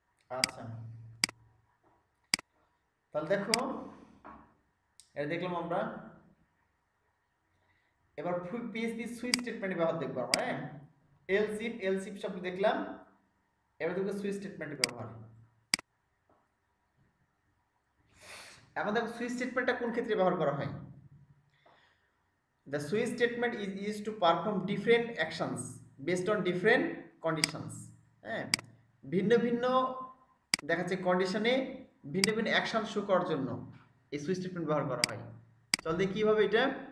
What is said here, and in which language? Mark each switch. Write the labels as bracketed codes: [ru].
[bn] আচ্ছা, তাহলে দেখো, এটা দেখলাম আমরা, এবার পিএইচপি সুইচ স্টেটমেন্ট ব্যবহার দেখবো আমরা। হ্যাঁ, এলসিফ শব্দ দেখলাম, এবার দেখবো সুইচ স্টেটমেন্টের ব্যবহার। এখন দেখো সুইচ স্টেটমেন্টটা কোন ক্ষেত্রে ব্যবহার করা হয়। [en] The switch statement is used to perform different actions based on different conditions. [bn] হ্যাঁ, ভিন্ন ভিন্ন দেখাচ্ছে কন্ডিশনে ভিন্ন ভিন্ন অ্যাকশন শো করার জন্য এই সুইচ স্টেটমেন্ট ব্যবহার করা হয়। চল দেখি কিভাবে এটা।